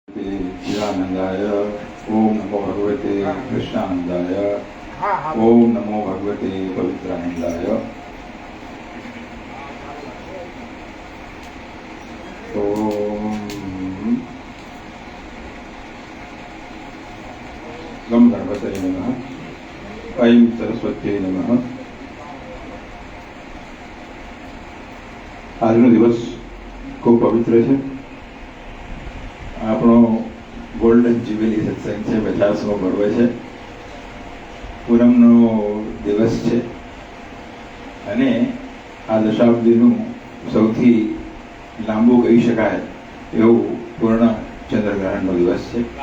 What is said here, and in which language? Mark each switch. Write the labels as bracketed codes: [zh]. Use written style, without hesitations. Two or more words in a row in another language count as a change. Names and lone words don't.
[sa] भगवते चिदानंदाय, ओम नमो भगवते कृष्णानंदाय, ओम नमो भगवते पवित्रानंदाय। ओम गम गणपतये नमः, ऐं सरस्वत्यै नमः। [gu] આજનો દિવસ ખૂબ પવિત્ર છે. આપણો ગોલ્ડન જ્યુબિલી સત્સંગ છે, 50મો પર્વ છે, પૂનમનો દિવસ છે અને આ દશાબ્દીનું સૌથી લાંબુ કહી શકાય એવું પૂર્ણ ચંદ્રગ્રહણનો દિવસ છે